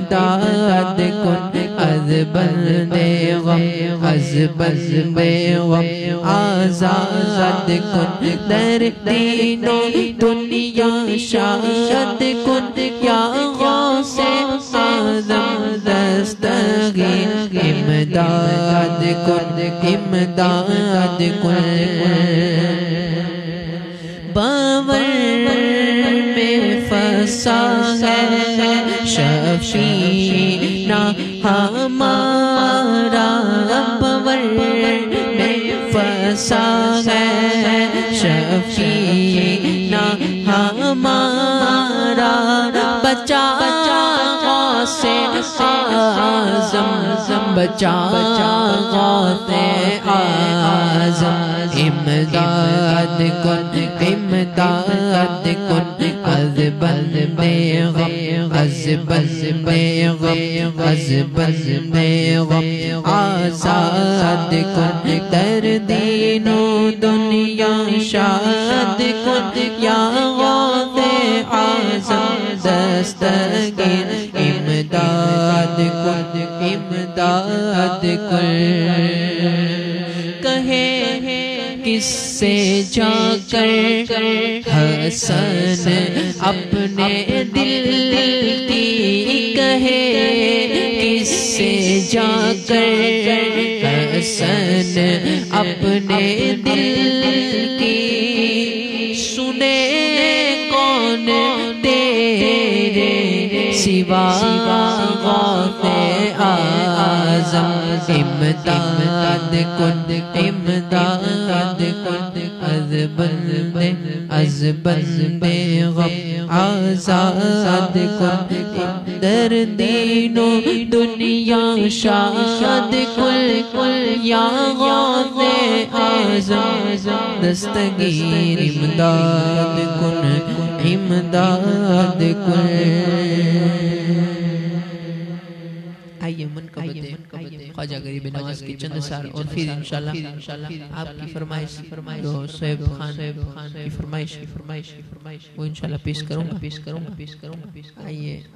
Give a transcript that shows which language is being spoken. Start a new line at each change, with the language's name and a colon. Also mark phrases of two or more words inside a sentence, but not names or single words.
Persian: امداد کن از بند غم از بند غم آزاد کن در دین و دنیا شاد کن یا غوث اعظم دستگیر امداد کن امداد کن
Urdu: باور میں پھنسا ہے شفیع ہمارا باور میں پھنسا ہے شفیع ہمارا بچا غوث اعظم بچا غوث اعظم
Persian: امداد کن امداد کن از بند غم از بند غم از بند غم آزاد کن در دین و دنیا شاد کن یا غوث اعظم دستگیر امداد کن امداد کن
Urdu: کہے کس سے جا کر حسن اپنے دل کی کہے کس سے جا کر حسن اپنے دل کی سنے کون تیرے سوا غوث اعظم
Persian: امداد کن امداد کن از بند غم آزاد کن در دین و دنیا شاد کن یا غوث اعظم دستگیر امداد کن امداد کن
Urdu: آئیے منقبت خواجہ غریب نواز کی چند سار اور پھر انشاءاللہ آپ کی فرمائش جو صحیب خان کی فرمائش وہ انشاءاللہ پیش کروں گا آئیے